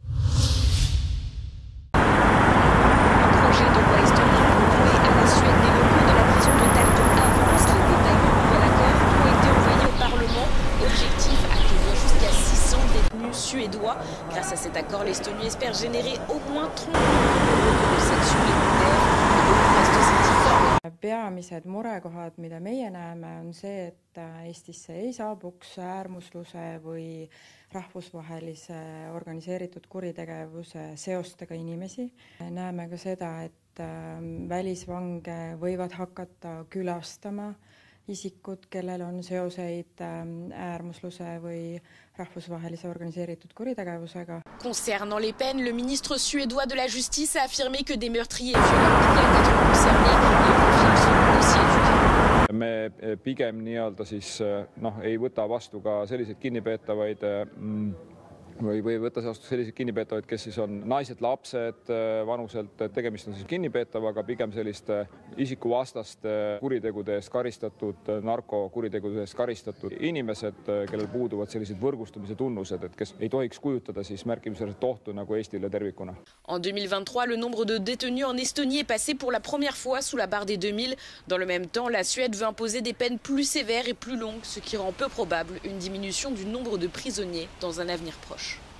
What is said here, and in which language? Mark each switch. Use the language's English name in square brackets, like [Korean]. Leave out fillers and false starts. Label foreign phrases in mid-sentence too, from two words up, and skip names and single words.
[French] Suédois. Grâce à cet accord, l'Estonie espère générer au moins 30 millions d'euros de section secondaire. [Estonian] Peamised murekohad, mida meie näeme, on see, et Eestisse ei saabuks äärmusluse või rahvusvahelise organiseeritud kuritegevuse seostega inimesi. Näeme ka seda, et välisvange võivad hakata külastama isikud, kellel on seoseid äärmusluse või rahvusvahelise organiseeritud kuritegevusega. [French] Concernant les peines, le ministre suédois de la Justice a affirmé que des meurtriers violents pourraient être concernés et confirme son dossier étudié. [Estonian] Me pigem ei võta vastu ka selliseid kinnipeetavaid või võtta vastu selliseid kinnipeetavaid, kes siis on naised, lapsed vanuselt, tegemist on siis kinnipeetavaga, pigem selliste isikuvastaste kuritegude eest karistatud, narkokuritegude eest karistatud inimesed, kellel puuduvad sellised võrgustumise tunnused, et kes ei tohiks kujutada siis märkimisväärset ohtu nagu Eestile tervikuna. [French] En 2023, le nombre de détenus en Estonie est passé pour la première fois sous la barre des 2000. Dans le même temps, la Suède veut imposer des peines plus sévères et plus longues, ce qui rend peu probable une diminution du nombre de prisonniers dans un avenir proche.